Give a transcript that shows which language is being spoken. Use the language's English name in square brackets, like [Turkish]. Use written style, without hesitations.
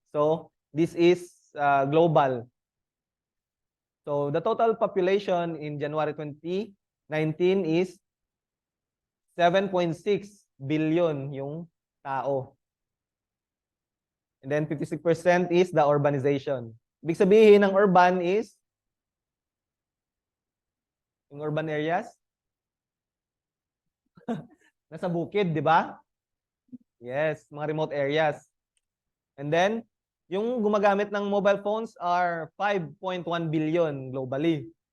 [English] So, this is global. So, the total population in January 2019 is 7.6 billion yung tao. And then 56% is the urbanization. [Filipino] Ibig sabihin ng urban is yung urban areas nasa bukid, di ba? [English] Yes, mga remote areas. And then, [Filipino] yung gumagamit ng [English] mobile phones are 5.1 billion globally.